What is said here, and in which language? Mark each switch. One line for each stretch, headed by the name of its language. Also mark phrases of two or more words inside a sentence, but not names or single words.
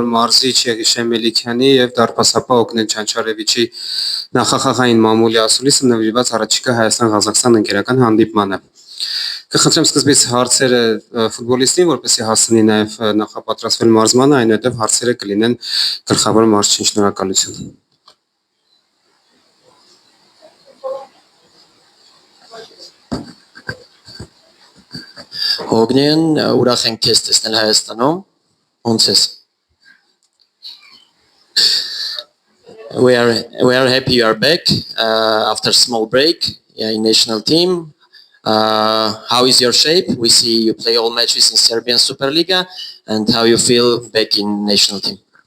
Armenian: մարզիչ Եղիշե Մելիքյանի և դարպասապահ Օգնեն Չանչարևիչի նախախաղային մամուլի ասուլիսը նվիրված առաջիկա Հայաստան-Ղազախստան ընկերական հանդիպմանը։ Կխնդրեմ սկզբից հարցերը ֆուտբոլիստին, որպեսզի հասցնի նաև նախապատրաստվել մարզմանը, այնուհետև հարցերը կլինեն գլխավոր մարզչին։ Շնորհակալություն։ Օգնեն, ուրախ ենք քեզ տեսնել Հայաստանում, ոնց ես?
English: We are happy you are back after a small break in national team. How is your shape? We see you play all matches in Serbian Superliga, and how you feel back in national team?